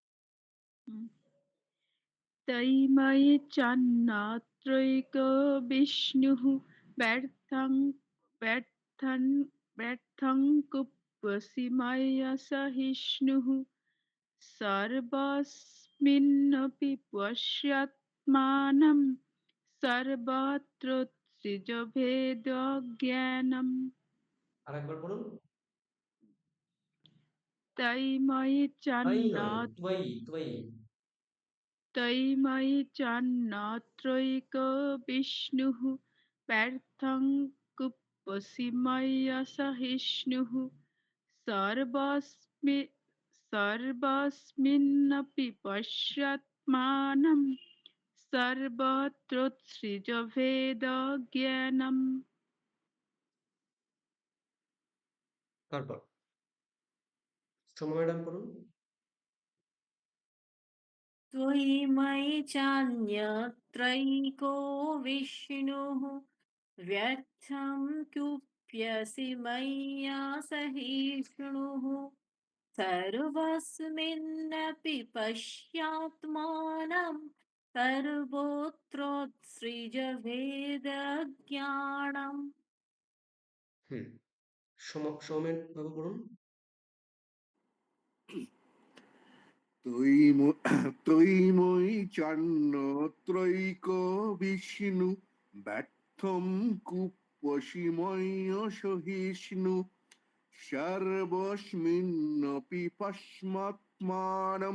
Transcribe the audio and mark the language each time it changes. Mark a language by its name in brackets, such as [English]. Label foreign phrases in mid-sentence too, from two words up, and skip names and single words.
[Sanskrit] तैमयि चान्नात्रैक विष्णुः व्यर्थं व्यर्थं व्यर्थं कुप्यसि मया सहिष्णुः सर्वस्मिन्नपि पश्यात्मानं सर्वत्र सृजभेदज्ञानम्। [Bangla] আরেকবার বলুন [Sanskrit] तैमयि [Bangla] তাই নয় [Sanskrit] चान्नात्रैक ত্বয়ি ত্বয়ি तैमयि चान्नात्रैक विष्णुः व्यर्थं कुप्यसि मया सहिष्णुः सर्वस्मि सर्वस्मिन्नपि पश्यात्मानं सर्वत्रोत्सृजभेदज्ञानम्। [Bangla] তারপর সোমা ম্যাডাম বলুন [Sanskrit] त्वयिमयि चान्यत्रैको विष्णुः व्यर्थं कुप्यसि मय्या सहिष्णुः सर्वस्मिन्नपि पश्यात्मानं सर्वोत्रोत्सृज भेदज्ञानम्। [Bangla] সৌমেন বাবু বলুন [Sanskrit] তৈময়ী চান্নত্রৈক বিষ্ণু ব্যর্থম কুপসিময় সহিষ্ণু সর্বস্মিন্নপি পশ্মাত্মানম